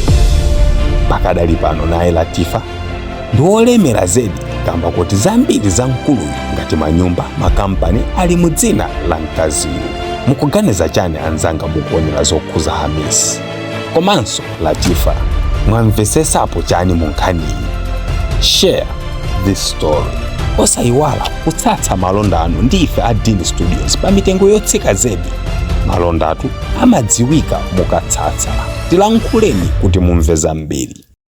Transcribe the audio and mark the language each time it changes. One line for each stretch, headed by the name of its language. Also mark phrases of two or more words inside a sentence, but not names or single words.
Nyanja: Pakadali pano naye Latifa ndi olemera zedi kamba kuti zambiri za mkuluyu ngati manyumba, makampani ali mu dzina la mkaziyu. Mukuganiza chani anzanga mukuonera zokhuza Hamisi komanso Latifa? Mwamvesesapo chani mu nkhaniyi?
English: Share this story.
Nyanja: Osayiwala kutsatsa malonda anu ndi ife a Dini Studios pa mitengo yotsika zedi. Malondatu amadziwika mukatsatsa. Tilankhuleni kuti mumve zambiri.